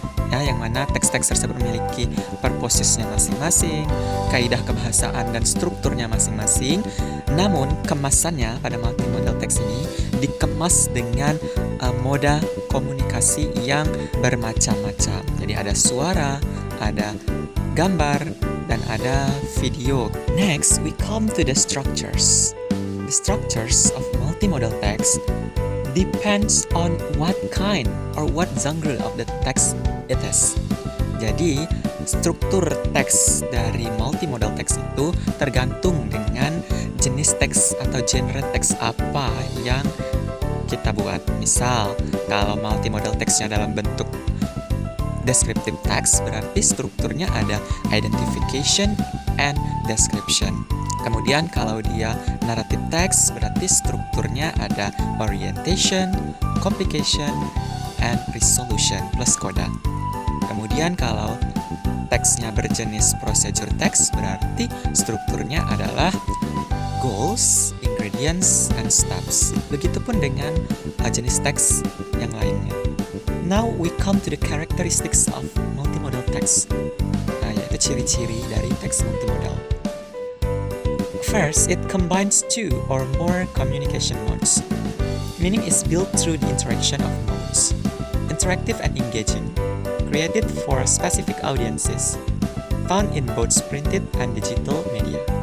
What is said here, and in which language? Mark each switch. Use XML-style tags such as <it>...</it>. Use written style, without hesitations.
<id>Ya, yang mana teks-teks tersebut memiliki purpose-nya masing-masing, kaidah kebahasaan dan strukturnya masing-masing. Namun, kemasannya pada multimodal text ini dikemas dengan moda komunikasi yang bermacam-macam. Jadi ada suara, ada gambar, dan ada video.</id> <en>Next, we come to the structures. The structures of multimodal text depends on what kind or what genre of the text it is.</en> <id>Jadi, struktur teks dari multimodal text itu tergantung dengan jenis teks atau genre teks apa yang kita buat. Misal, kalau multimodal teksnya dalam bentuk descriptive text, berarti strukturnya ada identification and description. Kemudian kalau dia narrative text, berarti strukturnya ada orientation, complication, and resolution plus coda. Kemudian kalau teksnya berjenis procedure text, berarti strukturnya adalah goals, ingredients, and steps. Begitupun dengan jenis teks yang lainnya.</id> <en>Now we come to the characteristics of multimodal text.</en> <id>Nah, yaitu ciri-ciri dari teks multimodal.</id> <en>First, it combines two or more communication modes. Meaning is built through the interaction of modes. Interactive and engaging. created for specific audiences, found in both printed and digital media.</en>